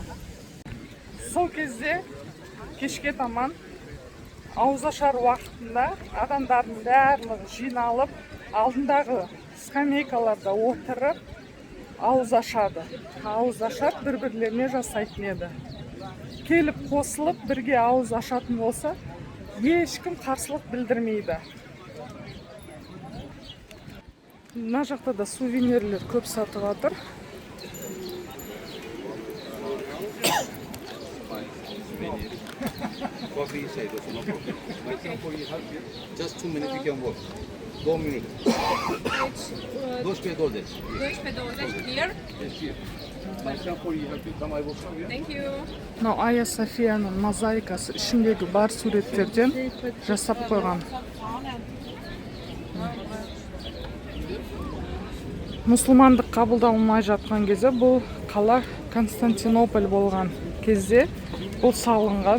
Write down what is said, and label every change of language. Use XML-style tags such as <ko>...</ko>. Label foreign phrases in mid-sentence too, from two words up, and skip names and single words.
<kk>Сол кезде кешке таман ауызашар уақытында адамдардың барлығы жиналып, алдындағы скамейкаларда отырып ауыз ашады. Ауыз ашап бір-бірлеріне жасайтын еді. Келіп қосылып бірге ауыз ашатын болса, ешкім қарсылық білдірмейді. Мына жақта да сувенирлер көп сатып жатыр.</kk> <en>Just 2 minutes you can walk. 2 minutes. 2 pedales. Here. Thank you.</en> <kk>Мынау Айя Софияның мозаикасы ішіндегі бар суреттерден жасап қойған. Мұсылмандық қабылданылмай жатқан кезде бұл қала Константинополь болған кезде бұл салынған.</kk>